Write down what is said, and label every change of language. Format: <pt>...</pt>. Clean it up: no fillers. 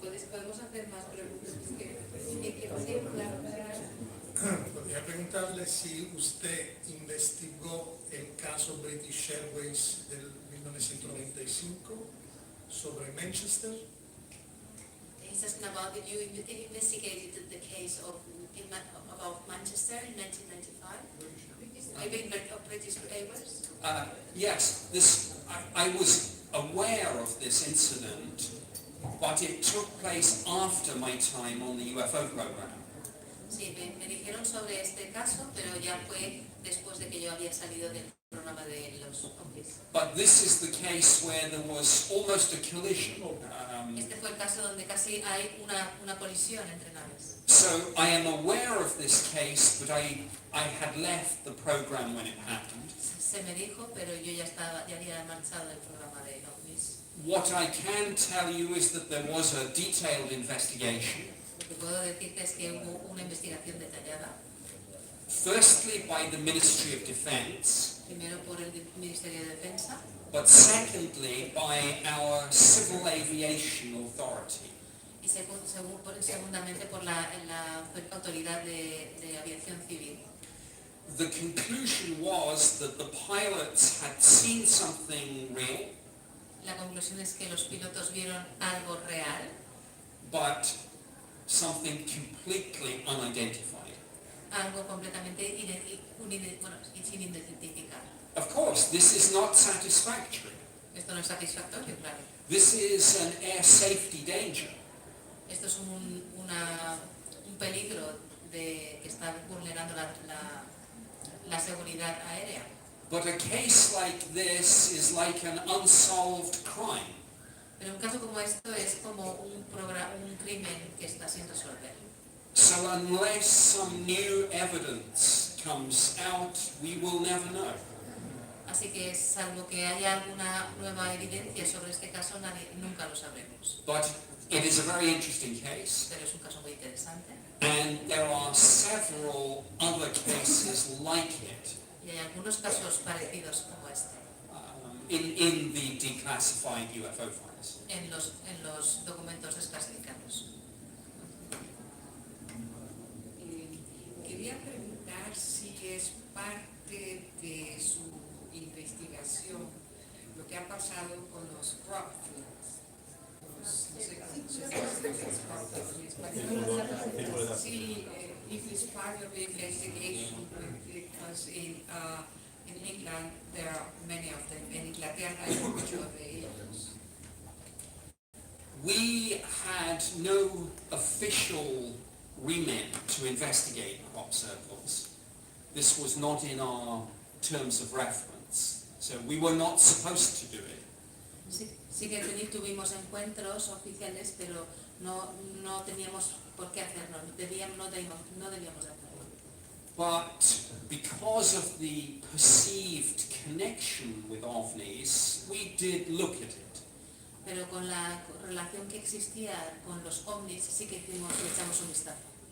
<es>¿Podemos hacer más preguntas? Sí, claro. Podría preguntarle si usted investigó el caso British Airways del 1995 sobre Manchester.</es> <en>He's asking about that you investigated the case of Manchester in 1995. Of British Airways. Yes, I was aware of this incident but it took place after my time on the UFO program.</en> <es>Sí, me dijeron sobre este caso, pero ya fue después de que yo había salido del programa de los ovnis.</es> <en>But this is the case where there was almost a collision.</en> <es>Este fue el caso donde casi hay una colisión entre naves.</es> <en>So I am aware of this case, but I had left the program when it happened.</en> <es>Se me dijo, pero yo ya había marchado del programa de ovnis.</es> <en>What I can tell you is that there was a detailed investigation.</en> <es>Lo que puedo decirte es que hubo una investigación detallada.</es> <en>Firstly by the Ministry of Defence,</en> <es>Primero por el Ministerio de Defensa,</es> <en>but secondly by our Civil Aviation Authority.</en> <es>y segundamente por la autoridad de aviación civil.</es> <en>The conclusion was that the pilots had seen something real,</en> <es>La conclusión es que los pilotos vieron algo real,</es> <en>but something completely unidentified.</en> <es>algo completamente sin identificar.</es> <en>Of course, this is not satisfactory.</en> <es>Esto no es satisfactorio, claro.</es> <en>This is an air safety danger.</en> <es>Esto es un peligro que está vulnerando la seguridad aérea.</es> <en>But a case like this is like an unsolved crime.</en> <es>Pero un caso como esto es como un crimen que está sin resolver.</es> <en>So unless some new evidence comes out, we will never know.</en> <es>Así que salvo que haya alguna nueva evidencia sobre este caso, nunca lo sabremos.</es> <en>But it is a very interesting case,</en> <es>Pero es un caso muy interesante.</es> <en>and there are several other cases like it</en> <es>Y hay algunos casos parecidos como este</es> <en>in the declassified UFO files.</en> <es>en los documentos desclasificados. Quería preguntar si es parte de su investigación lo que ha pasado con los crop films. No sé cómo se dice en español.</es> <en>Sí, it is part of the investigation because in England there are many of them.</en> <es>En Inglaterra hay muchos de ellos.</es> <en>We had no official remit to investigate crop circles. This was not in our terms of reference, so we were not supposed to do it.</en> <es>Sí que tuvimos encuentros oficiales, pero no teníamos por qué hacerlo, no debíamos hacerlo.</es> <en>But because of the perceived connection with OVNIs, we did look at it.</en> <es>Pero con la relación que existía con los ovnis sí que le echamos un vistazo.</es>